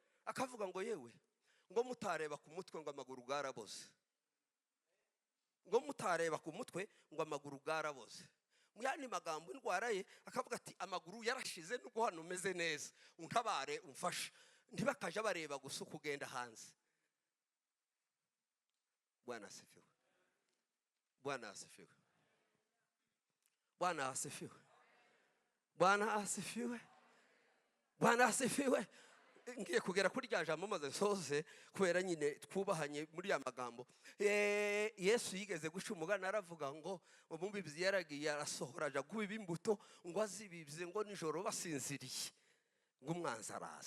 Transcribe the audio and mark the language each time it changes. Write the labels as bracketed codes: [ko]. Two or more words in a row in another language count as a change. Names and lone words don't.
[rw] Akavuga ngo yewe, ngo mutareba ku mutwe ngo amaguru garaboze, ngo mutareba ku mutwe ngo amaguru garaboze. Mu yandi magambo indwara ye akavuga ati amaguru yarashize, nubwo hano umeze neza, untabare umfashe. Ntibakaje bareba gusa kugenda hanze. [sw] Bwana asifiwe. Bwana asifiwe. Bwana asifiwe. Bwana asifiwe. Bwana asifiwe. [rw] Ngiye kugera kuri rya jambo maze nsoze, kubera nyine twubahanye muri ya magambo. Yesu yigeze guca umugani aravuga ngo umubibyi yaragiye arasohora aja gubiba imbuto, ngo azibibye ngo nijoro basinziriye ngo umwanzi araza.